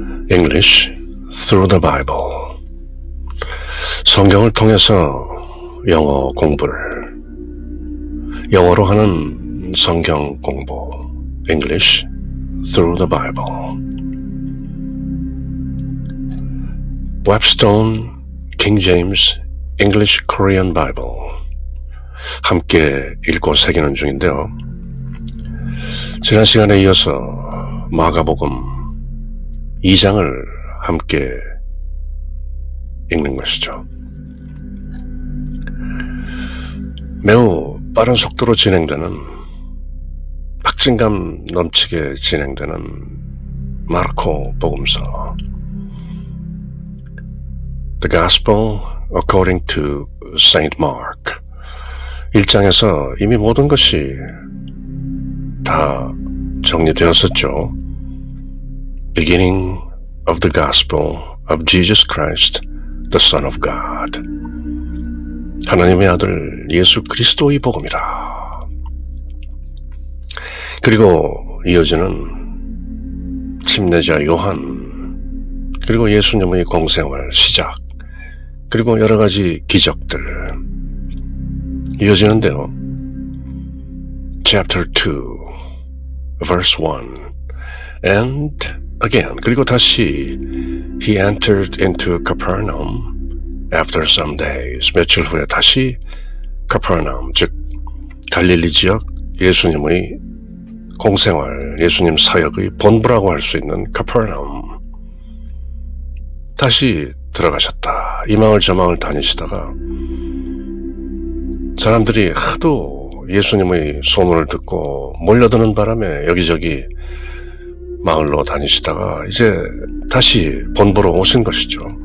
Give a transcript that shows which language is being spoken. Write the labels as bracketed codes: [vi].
[en] English through the Bible. [ko] 성경을 통해서 영어 공부를, 영어로 하는 성경 공부. [en] English through the Bible. [ko] Webstone King James English Korean Bible 함께 읽고 새기는 중인데요. 지난 시간에 이어서 마가복음 2장을 함께 읽는 것이죠. 매우 빠른 속도로 진행되는, 박진감 넘치게 진행되는 마르코 복음서, [en] The Gospel according to Saint Mark. [ko] 1장에서 이미 모든 것이 다 정리되었었죠. [en] Beginning of the Gospel of Jesus Christ, the Son of God. [ko] 하나님의 아들 예수 그리스도의 복음이라. 그리고 이어지는 침례자 요한, 그리고 예수님의 공생활 시작, 그리고 여러 가지 기적들 이어지는데요. [en] Chapter 2, verse 1. And again, [ko] 그리고 다시 [en] He entered into Capernaum after some days. [ko] 며칠 후에 다시 Capernaum, 즉 갈릴리 지역 예수님의 공생활, 예수님 사역의 본부라고 할 수 있는 Capernaum. 다시 들어가셨다. 이 마을 저 마을 다니시다가 사람들이 하도 예수님의 소문을 듣고 몰려드는 바람에 여기저기 마을로 다니시다가 이제 다시 본부로 오신 것이죠.